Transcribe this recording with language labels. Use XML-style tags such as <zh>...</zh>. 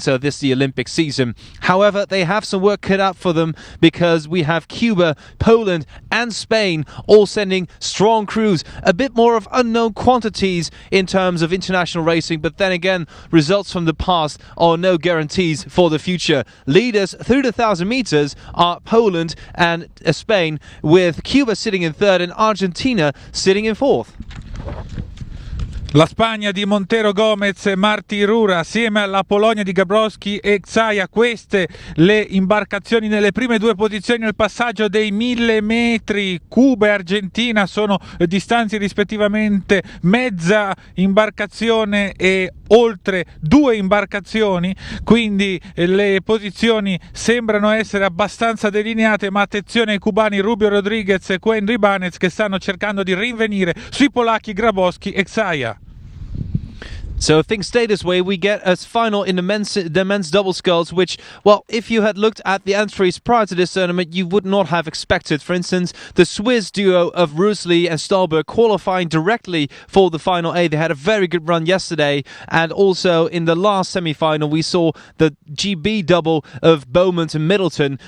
<en>So this is the Olympic season. However, they have some work cut out for them, because we have Cuba, Poland and Spain all sending strong crews, a bit more of unknown quantities in terms of international racing, but then again, results from the past are no guarantees for the future. Leaders through the 1,000 meters are Poland and Spain, with Cuba sitting in third and Argentina sitting in fourth.</en> <it>La Spagna di Montero Gomez e Marti Rura assieme alla Polonia di Gabrowski e Xaia, queste le imbarcazioni nelle prime due posizioni nel passaggio dei 1000 metri. Cuba e Argentina sono distanze rispettivamente mezza imbarcazione e oltre 2 imbarcazioni, quindi le posizioni sembrano essere abbastanza delineate, ma attenzione ai cubani Rubio Rodriguez e Quen Ribanez che stanno cercando di rinvenire sui polacchi Grabowski e Xaia.</it> <en>So if things stay this way, we get a final in the men's double sculls, which, well, if you had looked at the entries prior to this tournament, you would not have expected. For instance, the Swiss duo of Rusli and Stahlberg qualifying directly for the final A. They had a very good run yesterday, and also in the last semi-final we saw the GB double of Beaumont and Middleton.</en>